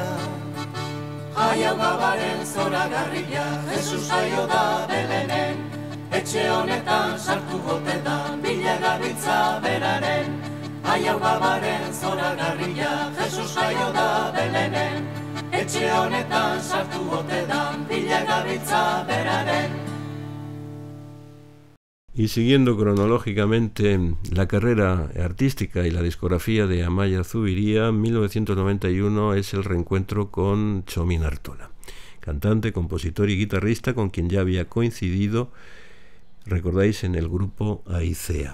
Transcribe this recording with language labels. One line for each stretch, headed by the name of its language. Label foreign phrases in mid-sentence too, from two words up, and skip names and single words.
Basque: Aiau gabaren zoragarria, Jesus jaio da Belenen, etxe honetan sartu gote da, bila gabiltza beraren. Aiau gabaren zoragarria, Jesus jaio da Belenen, etxe honetan sartu gote da, bila gabiltza beraren.
Spanish: Y siguiendo cronológicamente la carrera artística y la discografía de Amaia Zuviría, 1991 es el reencuentro con Txomin Artola, cantante, compositor y guitarrista con quien ya había coincidido, recordáis, en el grupo Aicea.